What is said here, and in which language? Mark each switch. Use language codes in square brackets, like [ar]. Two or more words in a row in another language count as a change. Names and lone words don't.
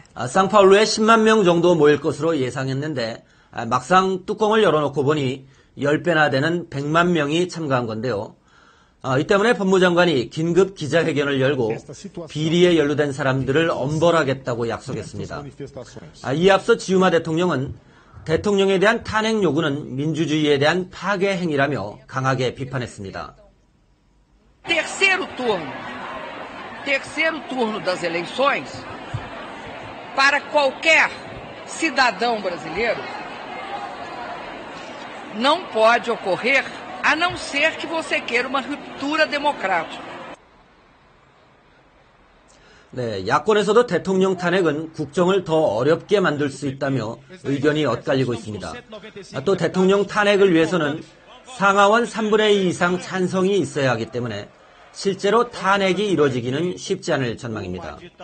[ko] 상파울루에 10만 명 정도 모일 것으로 예상했는데 막상 뚜껑을 열어놓고 보니 10배나 되는 100만 명이 참가한 건데요. 이 때문에 법무장관이 긴급 기자회견을 열고 비리에 연루된 사람들을 엄벌하겠다고 약속했습니다. 이에 앞서 지우마 대통령은 대통령에 대한 탄핵 요구는 민주주의에 대한 파괴 행위라며 강하게 비판했습니다. [pt] Terceiro turno das eleições para qualquer cidadão brasileiro não pode ocorrer a não ser que você queira uma ruptura democrática. [ko] 네, 야권에서도 대통령 탄핵은 국정을 더 어렵게 만들 수 있다며 의견이 엇갈리고 있습니다. 또 대통령 탄핵을 위해서는 상하원 3분의 2 이상 찬성이 있어야 하기 때문에 실제로 탄핵이 이루어지기는 쉽지 않을 전망입니다.